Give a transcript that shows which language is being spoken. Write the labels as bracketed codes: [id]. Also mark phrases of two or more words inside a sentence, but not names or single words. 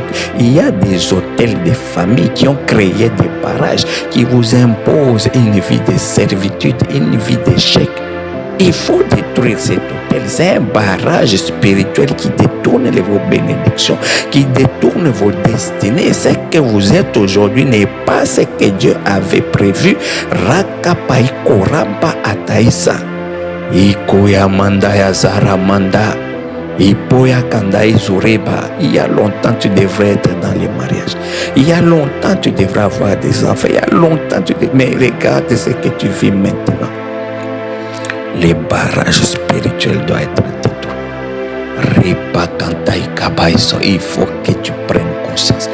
[fr] Il y a des hôtels de famille qui ont créé des barrages qui vous imposent une vie de servitude, une vie d'échec. Il faut détruire cet hôtel. C'est un barrage spirituel qui détourne vos bénédictions, qui détourne vos destinées. Ce que vous êtes aujourd'hui n'est pas ce que Dieu avait prévu. Rakapai koramba ataisa. Ikoya manda ya zaramanda. Ipoya kandai zureba. Il y a longtemps tu devrais être dans les mariages. Il y a longtemps tu devrais avoir des enfants. Il y a longtemps tu devrais... Mais regarde ce que tu vis maintenant. Les barrages spirituels doivent être détruits. Il faut que tu prennes conscience.